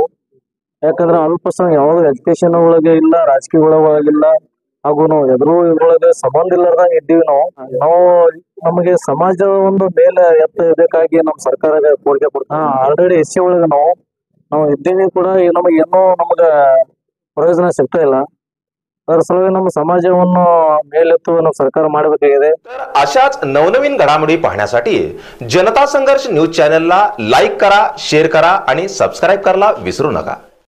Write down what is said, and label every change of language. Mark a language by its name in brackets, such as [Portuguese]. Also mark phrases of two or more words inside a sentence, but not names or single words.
[Kannada] ಯಾಕಂದ್ರೆ ಅಲ್ಪಸಂಖ್ಯಾತ ಯಾವಾಗ ಎಜುಕೇಶನ್ ಒಳಗೆ ಇಲ್ಲ, ರಾಜಕೀಯ ಒಳಗಿಲ್ಲ, ಹಾಗೂ ನಾವು ಎದುರು ಇದ್ರೊಳಗೆ ಸಂಬಂಧ ಇಲ್ಲದಂಗ ಇದ್ದೀವಿ। ನಾವು ನಮಗೆ ಸಮಾಜ ಒಂದು ಮೇಲೆ ಎತ್ತಬೇಕಾಗಿ ನಮ್ಮ ಸರ್ಕಾರ ಕೋರಿಕೆ ಕೊಡ್ತಾ [English] already SC [Kannada] ಒಳಗೆ ನಾವು ಇದ್ದೀವಿ ಕೂಡ ನಮಗೆ ಪ್ರಯೋಜನ ಸಿಗ್ತಾ ಇಲ್ಲ। [Marathi] तर सगळे [Kannada] ನಮ್ಮ ಸಮಾಜವನ್ನು ಮೇಲೆತ್ತುವ ನಮ್ಮ ಸರ್ಕಾರ ಮಾಡಬೇಕಾಗಿದೆ। [Marathi] अशाच नवनवीन घडामोडी पाहण्यासाठी जनता संघर्ष न्यूज चॅनलला लाईक करा, शेअर करा आणि सबस्क्राइब करायला विसरू नका।